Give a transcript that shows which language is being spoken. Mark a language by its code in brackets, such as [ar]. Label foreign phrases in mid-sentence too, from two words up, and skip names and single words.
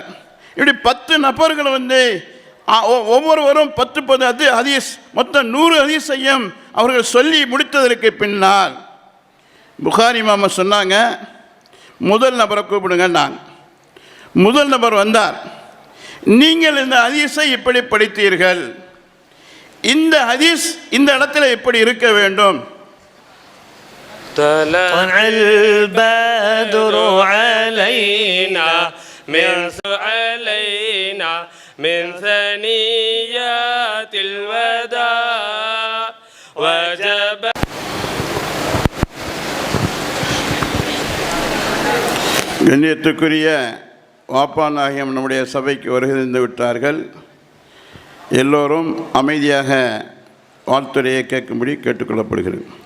[ta] இப்படி 10 நபர்கள் ஒவ்வொருவரும் 10 ஹதீஸ், மொத்தம் 100 ஹதீஸையும் அவர்கள் சொல்லி முடித்ததற்கு பின்னால் புகாரி இமாம சொன்னாங்க, முதல் நபரை கூப்பிடுங்க. முதல் நபர் வந்தார். நீங்கள் இந்த ஹதீஸை இப்படி படித்தீர்கள், இந்த ஹதீஸ் இந்த இடத்துல இப்படி இருக்க வேண்டும். [ar] طلع البدر علينا من ثنيات الوداع وجب. [ta] கண்ணியத்துக்குரிய வாப்பாநாயகம் நம்முடைய சபைக்கு வருகிருந்து விட்டார்கள். எல்லோரும் அமைதியாக வாழ்த்துறையை கேட்கும்படி கேட்டுக்கொள்ளப்படுகிறது.